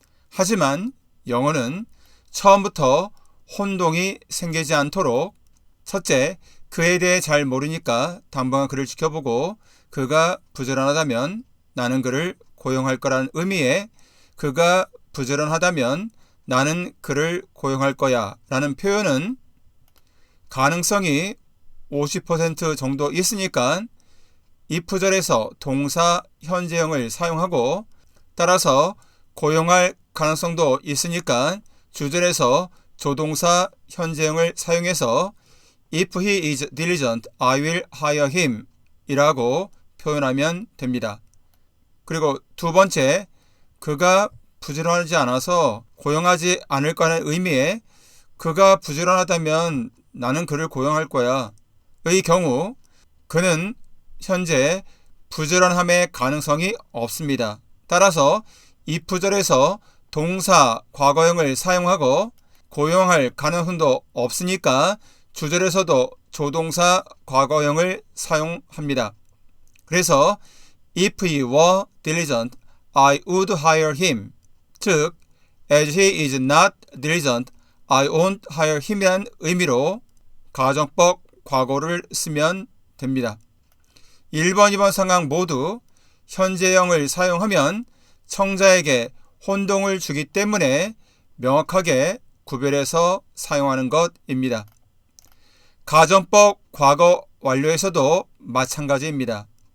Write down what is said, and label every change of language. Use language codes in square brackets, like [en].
[ko] 하지만 영어는 처음부터 혼동이 생기지 않도록 첫째, 그에 대해 잘 모르니까 당분간 그를 지켜보고 그가 부지런하다면 나는 그를 고용할 거라는 의미의 그가 부지런하다면 나는 그를 고용할 거야 라는 표현은 가능성이 50% 정도 있으니까 if절에서 동사 현재형을 사용하고, 따라서 고용할 가능성도 있으니까 주절에서 조동사 현재형을 사용해서 [en] If he is diligent, I will hire him [ko] 이라고 표현하면 됩니다. 그리고 두 번째, 그가 부지런하지 않아서 고용하지 않을 거라는 의미의 그가 부지런하다면 나는 그를 고용할 거야 의 경우 그는 현재 부지런함의 가능성이 없습니다. 따라서 if절에서 동사 과거형을 사용하고 고용할 가능성도 없으니까 주절에서도 조동사 과거형을 사용합니다. 그래서 [en] If he were diligent, I would hire him. 즉, as he is not diligent, I won't hire him이란 [ko] 의미로 가정법 과거를 쓰면 됩니다. 1번, 2번 상황 모두 현재형을 사용하면 청자에게 혼동을 주기 때문에 명확하게 구별해서 사용하는 것입니다. 가정법 과거 완료에서도 마찬가지입니다.